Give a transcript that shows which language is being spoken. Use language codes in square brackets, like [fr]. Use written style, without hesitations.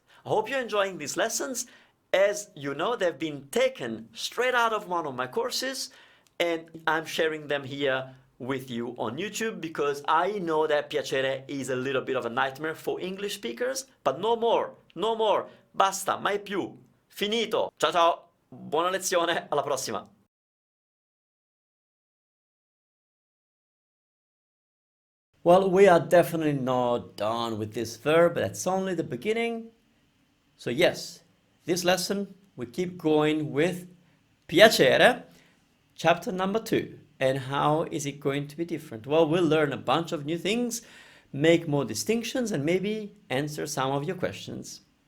[en] I hope you're enjoying these lessons. As you know, they've been taken straight out of one of my courses, and I'm sharing them here with you on YouTube because I know that piacere is a little bit of a nightmare for English speakers, but no more, no more, [it] basta, mai più, finito. Ciao ciao, buona lezione, alla prossima. [en] Well, we are definitely not done with this verb, that's only the beginning. So yes, this lesson we keep going with piacere, chapter number 2. And how is it going to be different? Well, we'll learn a bunch of new things, make more distinctions, and maybe answer some of your questions.